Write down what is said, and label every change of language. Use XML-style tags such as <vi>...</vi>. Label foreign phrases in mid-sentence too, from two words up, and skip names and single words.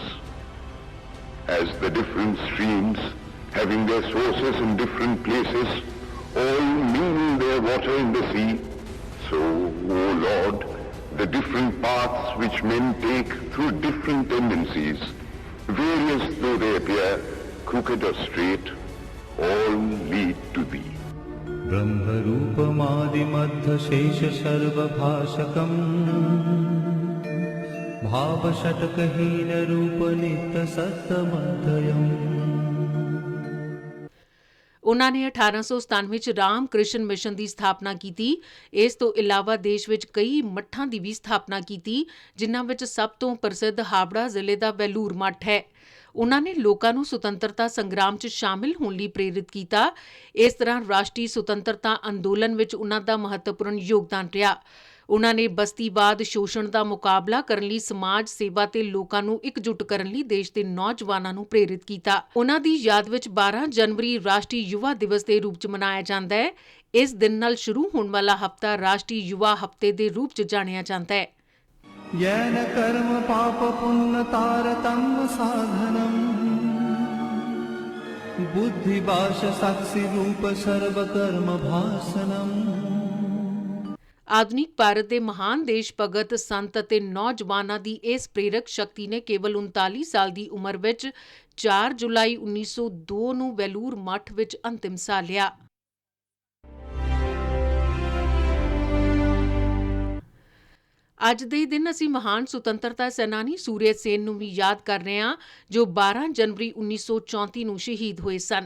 <en>As the different streams, having their sources in different places, all mingle their water in the sea, so, O Lord, the different paths which men take through different tendencies, various though they appear, crooked or straight, all lead to Thee.</en> <sa>ब्रह्मरूपमादिमध्यशेष सर्वभाषकम् भावषट्कहीन रूप नित्य सत्तमध्ययम्।</sa> <pa>ਉਹਨਾਂ ਨੇ 1897 'ਚ ਰਾਮ ਕ੍ਰਿਸ਼ਨ ਮਿਸ਼ਨ ਦੀ ਸਥਾਪਨਾ ਕੀਤੀ। ਇਸ ਤੋਂ ਇਲਾਵਾ ਦੇਸ਼ ਵਿੱਚ ਕਈ ਮੱਠਾਂ ਦੀ ਵੀ ਸਥਾਪਨਾ ਕੀਤੀ, ਜਿਨ੍ਹਾਂ ਵਿੱਚ ਸਭ ਤੋਂ ਪ੍ਰਸਿੱਧ ਹਾਵੜਾ ਜ਼ਿਲ੍ਹੇ ਦਾ ਵੈਲੂਰ ਮੱਠ ਹੈ। ਉਹਨਾਂ ਨੇ ਲੋਕਾਂ ਨੂੰ ਸੁਤੰਤਰਤਾ ਸੰਗਰਾਮ 'ਚ ਸ਼ਾਮਿਲ ਹੋਣ ਲਈ ਪ੍ਰੇਰਿਤ ਕੀਤਾ। ਇਸ ਤਰ੍ਹਾਂ ਰਾਸ਼ਟਰੀ ਸੁਤੰਤਰਤਾ ਅੰਦੋਲਨ ਵਿੱਚ ਉਹਨਾਂ ਦਾ ਮਹੱਤਵਪੂਰਨ ਯੋਗਦਾਨ ਰਿਹਾ। ਉਹਨਾਂ ਨੇ ਬਸਤੀਵਾਦ ਸ਼ੋਸ਼ਣ ਦਾ ਮੁਕਾਬਲਾ ਕਰਨ ਲਈ ਸਮਾਜ ਸੇਵਾ ਤੇ ਲੋਕਾਂ ਨੂੰ ਇਕਜੁੱਟ ਕਰਨ ਲਈ ਦੇਸ਼ ਦੇ ਨੌਜਵਾਨਾਂ ਨੂੰ ਪ੍ਰੇਰਿਤ ਕੀਤਾ। ਉਹਨਾਂ ਦੀ ਯਾਦ ਵਿੱਚ 12 ਜਨਵਰੀ ਰਾਸ਼ਟਰੀ ਯੁਵਾ ਦਿਵਸ ਦੇ ਰੂਪ 'ਚ ਮਨਾਇਆ ਜਾਂਦਾ ਹੈ। ਇਸ ਦਿਨ ਨਾਲ ਸ਼ੁਰੂ ਹੋਣ ਵਾਲਾ ਹਫ਼ਤਾ ਰਾਸ਼ਟਰੀ ਯੁਵਾ ਹਫ਼ਤੇ ਦੇ ਰੂਪ 'ਚ ਜਾਣਿਆ ਜਾਂਦਾ ਹੈ।</pa> <sa>येन कर्म पाप पुण्य तारतम्य साधनम् बुद्धिभाष साक्षी रूप सर्वकर्म भासनम्।</sa> <pa>ਆਧੁਨਿਕ ਭਾਰਤ ਦੇ ਮਹਾਨ ਦੇਸ਼ ਭਗਤ ਸੰਤ ਅਤੇ ਨੌਜਵਾਨਾਂ ਦੀ ਇਸ ਪ੍ਰੇਰਕ ਸ਼ਕਤੀ ਨੇ ਕੇਵਲ 39 ਸਾਲ ਦੀ ਉਮਰ ਵਿੱਚ 4 ਜੁਲਾਈ 1902 ਨੂੰ ਵੈਲੂਰ ਮੱਠ ਵਿੱਚ ਅੰਤਿਮ ਸਾਹ ਲਿਆ। ਅੱਜ ਦੇ ਦਿਨ ਅਸੀਂ ਮਹਾਨ ਸੁਤੰਤਰਤਾ ਸੈਨਾਨੀ ਸੂਰਿਆ ਸੈਨ ਨੂੰ ਵੀ ਯਾਦ ਕਰ ਰਹੇ ਹਾਂ, ਜੋ 12 ਜਨਵਰੀ 1934 ਨੂੰ ਸ਼ਹੀਦ ਹੋਏ ਸਨ।</pa>